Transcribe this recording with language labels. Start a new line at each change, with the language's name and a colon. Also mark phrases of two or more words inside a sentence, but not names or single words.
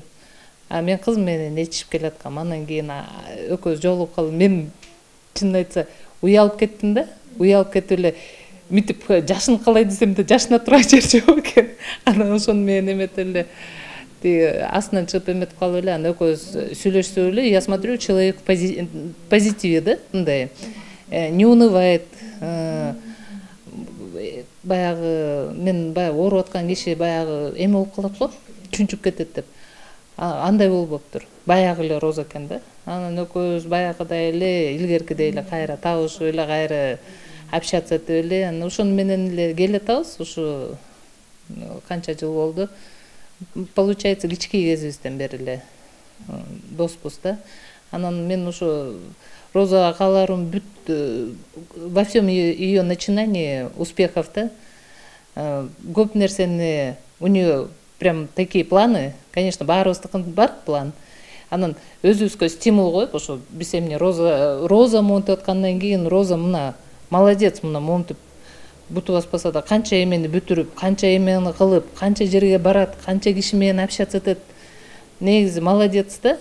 Kyrgyz: Мен кызым менен ээрчишип келаткам. Андан кийин экөөбүз жолугуп калып, мен чынын айтса уялып кеттим да. Уялып кетип эле мынтип жашын калай десем да жашына турган жер жок экен. Анан ошону менен эметип эле астынан чыгып эметип калып эле, анан экөөбүз сүйлөшсөк эле,
Russian: я смотрю, человек позитиве да, мындай. Не унывает.
Kyrgyz: Баягы мен баягы ооруп аткан киши баягы эме болуп калат го, чүнчүп кетет деп. Андай болуптур. Баягы эле Роза экен да. Анан экөөбүз баягыдай эле, илгеркидей эле кайра табышып эле, кайра общаться этип эле, анан ошону менен эле келатабыз. Ушу канча жыл болду. Получается, кичкей кезибизден бери эле доспуз да. Анан мен ошо Розага кааларым бүт
Russian: во всем ее начинании успехов
Kyrgyz: да. Көп нерсени
Russian: у нее прям такие планы, конечно,
Kyrgyz: баарыбыздыкын бар план. Анан өзүбүзгө стимул коюп, ошо биз эмне Роза монтип аткандан кийин Роза мына молодец, мына монтип бутуп аспаса да канча эмени бүтүрүп, канча эмени кылып, канча жерге барат, канча киши менен общаться этет. Негизи молодец да.